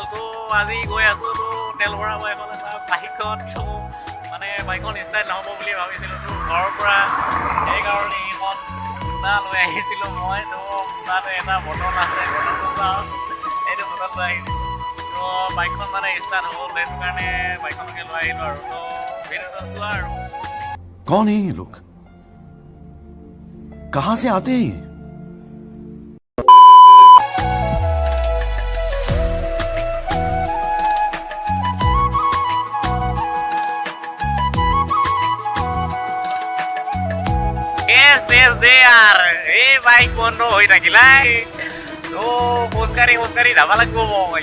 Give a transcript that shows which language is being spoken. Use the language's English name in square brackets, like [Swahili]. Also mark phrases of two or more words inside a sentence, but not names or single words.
[Assamese] আজি গৈ আছোঁ তেল ভৰাব এফালে বাইকখন মানে বাইকখন ষ্টাৰ্ট নহ'ব বুলি ভাবিছিলোঁ ঘৰৰ পৰা, সেইকাৰণে এইখন মোনা লৈ আহিছিলোঁ মই। মোনাটো এটা বটল আছে, বটলটো চাওঁ, এইটো বটল লৈ আহিছিলোঁ। বাইকখন মানে ষ্টাৰ্ট হ'ল, সেইটো কাৰণে বাইকখনকে লৈ আহিলোঁ আৰু ভিডিঅ'টো চোৱা আৰু। [Hindi] कौन है ये लोग, कहां से आते हैं? [Assamese] এই বাইক বন্ধ হৈ থাকিলাই, খোজকাঢ়ি যাব লাগিব মই।